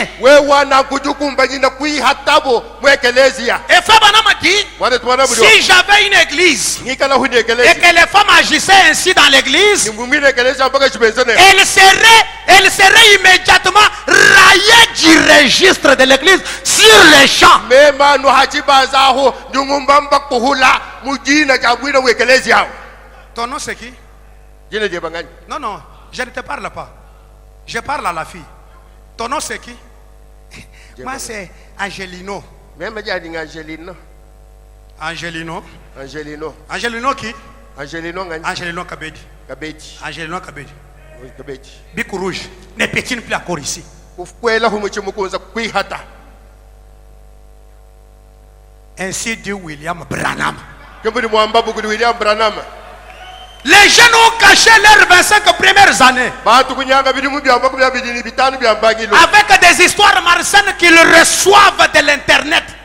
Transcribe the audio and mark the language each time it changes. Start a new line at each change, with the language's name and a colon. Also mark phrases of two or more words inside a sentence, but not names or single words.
French: Et Frère Branham a dit, si j'avais une église et que les femmes agissaient ainsi dans l'église, elles seraient immédiatement raillées du registre de l'église sur les champs. Ton nom c'est qui? Non, non, je ne te parle pas. Je parle à la fille. Ton nom c'est qui? Moi c'est Angelino. Angelino. Angelino qui? Angelino Kabedi. Angelino Kabedi. Bic rouge. Ne pétine plus encore ici. Ainsi dit William Branham. Les jeunes ont caché leurs 25 premières années avec des histoires malsaines qu'ils reçoivent de l'internet.